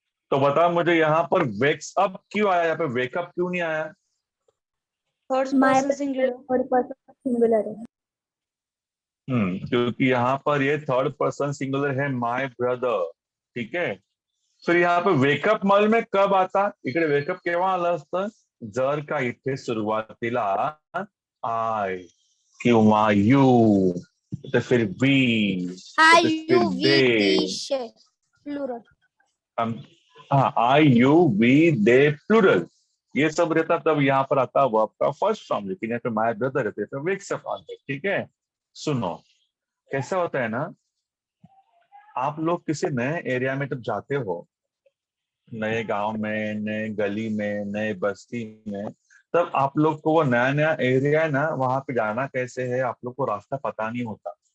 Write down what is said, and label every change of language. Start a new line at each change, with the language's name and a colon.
Hindi: तो बता मुझे यहाँ पर वेक्स अप क्यों आया, यहाँ पे वेकअप क्यों नहीं आया?
English: Third My person singular. third person singular है.
Hindi: क्योंकि यहाँ पर ये थर्ड पर्सन सिंगुलर है, माय ब्रदर. ठीक है. फिर यहाँ पे वेकअप मल में कब आता?
Marathi: इकडे वेकअप केव्हा आलं असतं? जर का इथे सुरुवातीला आय किंवा यू, तर फिर वी,
English: I,
Hindi: फिर
English: you, we, they. they, she. Plural.
Hindi: हाँ, आई यू वी दे प्लूरल, ये सब रहता तब यहाँ पर आता वो आपका फर्स्ट फॉर्म. लेकिन यहाँ पे माय ब्रदर रहते तो वेक्सअप आता. ठीक है. सुनो कैसा होता है ना, आप लोग किसी नए एरिया में जब जाते हो, नए गांव में, नए गली में, नए बस्ती में, तब आप लोग को वो नया नया एरिया है ना, वहां पे जाना कैसे है आप लोग को रास्ता पता नहीं होता.